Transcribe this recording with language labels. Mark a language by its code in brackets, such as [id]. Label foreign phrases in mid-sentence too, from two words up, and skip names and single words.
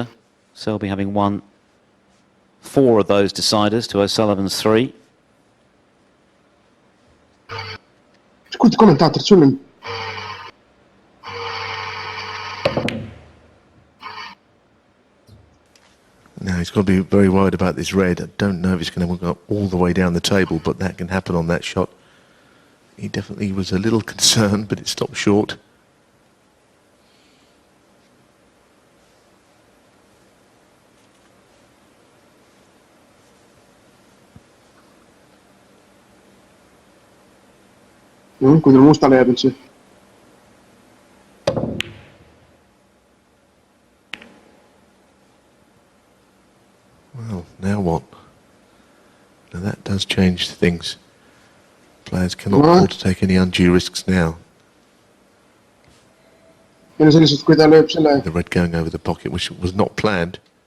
[en] Selby having won 4 of those deciders to O'Sullivan's 3. [et] Kuulge kommentaatorid, sul on. [en] Now he's got to be very worried about this red. I don't know if it's going to go all the way down the table, but that can happen on that shot. He definitely was a little concerned, but it stopped short. [et] Kui tal mustale jääb üldse. [en] Well, now what? Now that does change things. Players cannot afford to take any undue risks now. The red going over the pocket, which was not planned.